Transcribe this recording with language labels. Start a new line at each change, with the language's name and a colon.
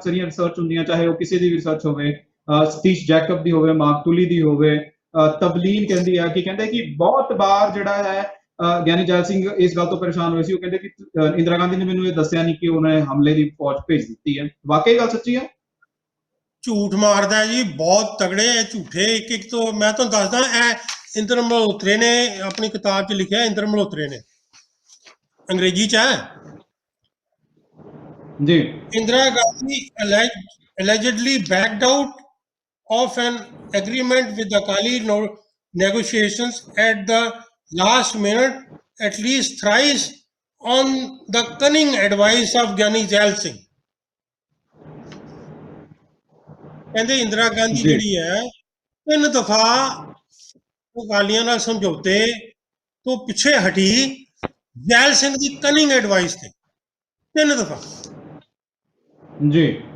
Punjabi: ਸਾਰੀਆਂ ਰਿਸਰਚ ਹੁੰਦੀਆਂ, ਚਾਹੇ ਉਹ ਕਿਸੇ ਦੀ ਵੀ ਰਿਸਰਚ ਹੋਵੇ, ਸਤੀਸ਼ ਜੈਕਬ ਦੀ ਹੋਵੇ, ਮਾਰਕਟੂਲੀ ਦੀ ਹੋਵੇ, ਤਬਲੀਨ ਕਹਿੰਦੀ ਆ ਕਿ ਕਹਿੰਦੇ ਕਿ ਬਹੁਤ ਵਾਰ ਜਿਹੜਾ ਹੈ ਗਿਆਨੀ ਜੈਲ ਸਿੰਘ ਇਸ ਗੱਲ ਤੋਂ ਪਰੇਸ਼ਾਨ ਹੋਏ ਸੀ। ਉਹ ਕਹਿੰਦੇ ਕਿ ਇੰਦਰਾ ਗਾਂਧੀ ਨੇ ਮੈਨੂੰ ਇਹ ਦੱਸਿਆ ਨਹੀਂ ਕਿ ਉਹਨੇ ਹਮਲੇ ਦੀ ਫੌਜ ਭੇਜ ਦਿੱਤੀ ਹੈ। ਵਾਕਈ ਗੱਲ ਸੱਚੀ ਹੈ? ਝੂਠ ਮਾਰਦਾ ਜੀ, ਬਹੁਤ ਤਗੜੇ ਝੂਠੇ ਇੱਕ ਤੋਂ। ਮੈਂ ਤੁਹਾਨੂੰ ਦੱਸਦਾ, ਇਹ ਇੰਦਰ ਮਲਹੋਤਰੇ ਨੇ ਆਪਣੀ ਕਿਤਾਬ 'ਚ ਲਿਖਿਆ, ਇੰਦਰ ਮਲਹੋਤਰੇ ਨੇ, ਅੰਗਰੇਜ਼ੀ 'ਚ ਹੈ ਜੀ।
English: Indira Gandhi allegedly backed out of an agreement with the Akali negotiations at the last minute at least thrice on the cunning advice of Gyani Jail Singh।
Punjabi: ਕਹਿੰਦੇ ਇੰਦਰਾ ਗਾਂਧੀ ਜਿਹੜੀ ਹੈ 3 ਦਫਾ ਅਕਾਲੀਆਂ ਨਾਲ ਸਮਝੌਤੇ ਤੋਂ ਪਿੱਛੇ ਹਟੀ ਜੈਲ ਸਿੰਘ ਦੀ ਕਨਿੰਗ ਐਡਵਾਈਸ ਤੇ 3 ਦਫਾ ਜੀ।